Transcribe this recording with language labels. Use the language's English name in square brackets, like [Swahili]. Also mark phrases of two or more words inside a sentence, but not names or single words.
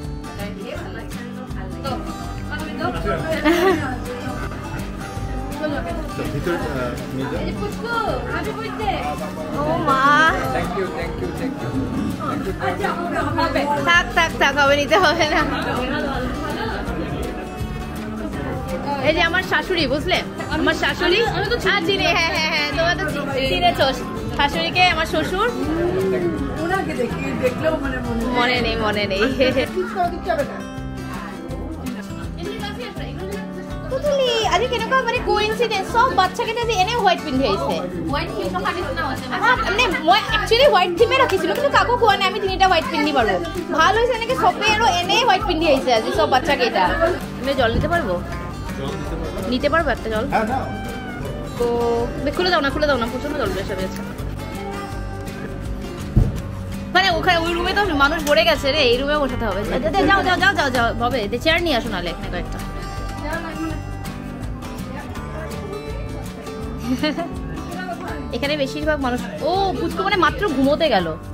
[Bangla] থাক থাক থাক, হবে নিতে হবে না। এই যে আমার শাশুড়ি, বুঝলে, আমার শাশুড়ি চিনে, হ্যাঁ হ্যাঁ হ্যাঁ, তোমরা তো চিনেছ শাশুড়িকে। আমার শ্বশুর মনে নেই, মনে নেই। [Assamese] আজি কেনেকুৱা মানে কোইনসিডেন্স, সব বাচ্চাকেইটা আজি এনে হোৱাইট পিন্ধি আহিছে। মানে মই একচুৱেলি [English] white theme [Assamese] ৰাখিছিলোঁ, কিন্তু কাকো কোৱা নাই আমি তিনিটা হোৱাইট পিন্ধি পাৰোঁ। ভাল হৈছে এনেকৈ চবেই আৰু এনেই হোৱাইট পিন্ধি আহিছে আজি সব বাচ্চাকেইটা। [Bangla] তুমি জল নিতে পারবো? নিতে পারবো একটা জল? তো খুলে দাও না, খুলে দাও না, প্রচন্ড জল বেশি হয়েছে। মানে ওখানে ওই রুমে তো মানুষ ভরে গেছে রে, এই রুমে বসাতে হবে। যাও যাও যাও যাও যাও, হবে চেয়ার নিয়ে আসো নাহলে এখানে কয়েকটা। এখানে বেশিরভাগ মানুষ, ও পুচকু মানে মাত্র ঘুমোতে গেল।